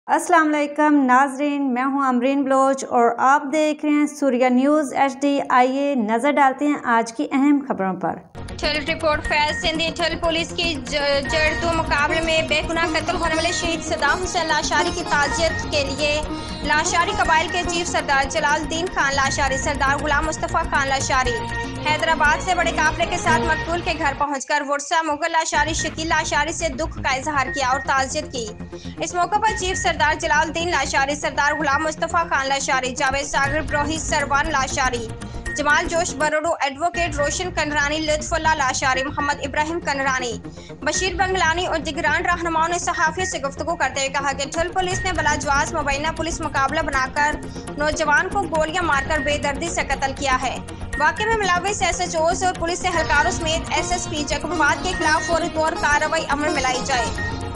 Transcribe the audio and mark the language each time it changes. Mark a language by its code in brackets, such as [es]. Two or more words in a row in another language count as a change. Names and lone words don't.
[ur] السلام علیکم ناظرین، میں ہوں امرین بلوچ اور آپ دیکھ رہے ہیں سوریا نیوز HD. آئیے نظر ڈالتے ہیں آج کی اہم خبروں پر. ٹھل رپورٹ فیض سندھی. ٹھل پولیس کی جڑتو مقابلے میں بےگناہ قتل ہونے والے شہید صدام حسین لاشاری کی تعزیت کے لیے لاشاری قبائل کے چیف سردار جلال الدین خان لاشاری، سردار غلام مصطفیٰ خان لاشاری حیدرآباد سے بڑے قافلے کے ساتھ مقتول کے گھر پہنچ کر ورثا مغل لاشاری شکیل لاشاری سے دکھ کا اظہار کیا اور تعزیت کی. اس موقع پر چیف سردار جلال الدین لاشاری، سردار غلام مصطفیٰ خان لاشاری، جاوید ساگر بروہی سروان لاشاری، جمال جوش بروڑو، ایڈووکیٹ روشن کنرانی، لطف اللہ لاشاری، محمد ابراہیم کنرانی، بشیر بنگلانی اور دیگران رہنماؤں نے صحافیوں سے گفتگو کرتے ہوئے کہا کہ ٹھل پولیس نے بلاجواز مبینہ پولیس مقابلہ بنا کر نوجوان کو گولیاں مار کر بےدردی سے قتل کیا ہے. واقعے میں ملوث SHOs اور پولیس اہلکاروں سمیت SSP جیکب آباد کے خلاف فوری طور کارروائی عمل میں لائی جائے.